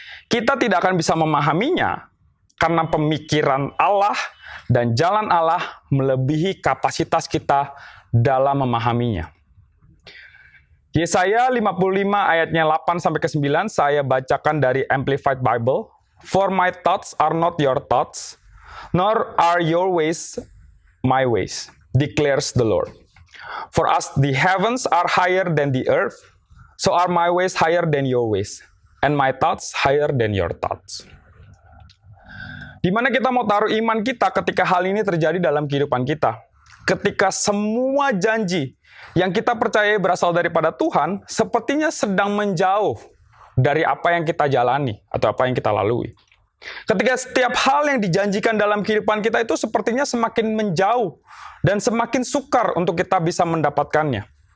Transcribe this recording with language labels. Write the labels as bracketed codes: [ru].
[id] Kita tidak akan bisa memahaminya karena pemikiran Allah dan jalan Allah melebihi kapasitas kita dalam memahaminya. Yesaya 55 ayatnya 8-9 saya bacakan dari Amplified Bible. [en] For my thoughts are not your thoughts, nor are your ways my ways, declares the Lord. For as the heavens are higher than the earth, so are my ways higher than your ways, and my thoughts higher than your thoughts. [id] Di mana kita mau taruh iman kita ketika hal ini terjadi dalam kehidupan kita? Ketika semua janji yang kita percaya berasal daripada Tuhan, sepertinya sedang menjauh dari apa yang kita jalani atau apa yang kita lalui. Ketika setiap hal yang dijanjikan dalam kehidupan kita itu sepertinya semakin menjauh dan semakin sukar untuk kita bisa mendapatkannya.